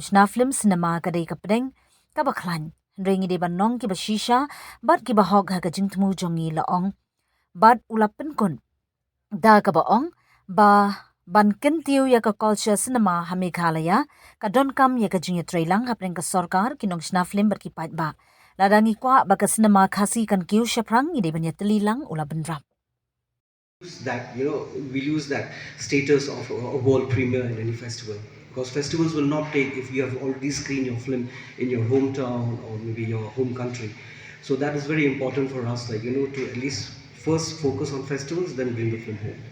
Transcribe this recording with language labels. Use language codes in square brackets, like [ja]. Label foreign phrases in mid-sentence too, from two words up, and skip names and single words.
[kha] shna [en] film cinema [kha] ka dei ka pedeng ka bakhlan ngi deban nong ki bashisha bat ki bahog ha ka jing tmu jongi laong bat ulapen kun da ka baong ba ban kentiu ya ka [en] culture cinema [kha] hameghalaya ka don kam ya ka jing trailang hapeng ka sorkar ki nongshna film ber ki paidbah ladangi kwa baka cinema khasi kan kiu shaprang ide banya telilang ula benrap. [en] That we lose that status of a world premiere in any festival, because festivals will not take if you have already screened your film in your hometown or maybe your home country. So that is very important for us, to at least first focus on festivals, then bring the film home.